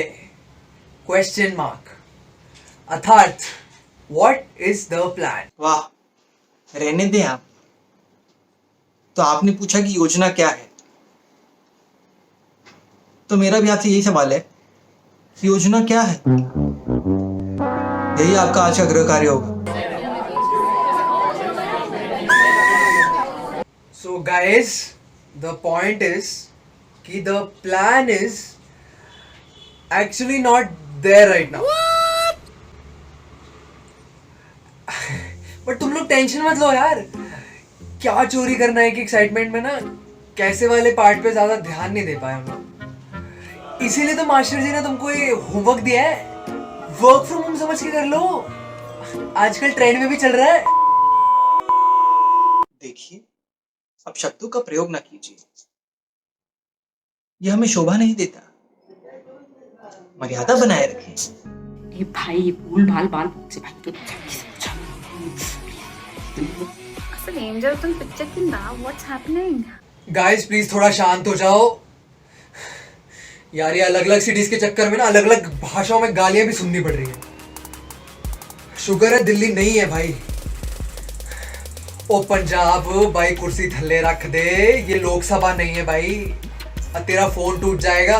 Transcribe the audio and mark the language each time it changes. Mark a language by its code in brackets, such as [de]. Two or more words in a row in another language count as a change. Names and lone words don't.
[en] question mark. अर्थात what is the plan? वाह, रहने दें आप। [hi] तो आपने पूछा कि योजना क्या है, तो मेरा भी आपसे यही सवाल है, योजना क्या है? यही आपका आज का गृह कार्य होगा। [en] So guys, the point is कि the plan is actually not there right now. [hi] But तुम लोग टेंशन मत लो यार, क्या चोरी करना है कि एक्साइटमेंट में ना कैसे वाले पार्ट पे ज्यादा ध्यान नहीं दे पाए हम लोग। इसीलिए तो मास्टर जी ने तुमको ये होमवर्क दिया है, [en] work from home [hi] समझ के कर लो, आजकल ट्रेंड में भी चल रहा है। देखिए, अब शब्दों का प्रयोग ना कीजिए, यह हमें शोभा नहीं देता। मर्यादा बनाए रखें। ये भाई भूल भाल बाल से भाई के [te] అసలు ఏం జరుగుతుంది పిక్చర్ కింద? [en] what's happening? guys please [hi] थोड़ा शांत हो जाओ यार, ये अलग अलग सिटीज के चक्कर में ना अलग अलग भाषाओं में गालियां भी सुननी पड़ रही है। शुगर है दिल्ली नहीं है भाई। ओ पंजाब भाई [pa] ਕੁਰਸੀ ਥੱਲੇ ਰੱਖ ਦੇ, [hi] ये लोकसभा नहीं है भाई, तेरा फोन टूट जाएगा।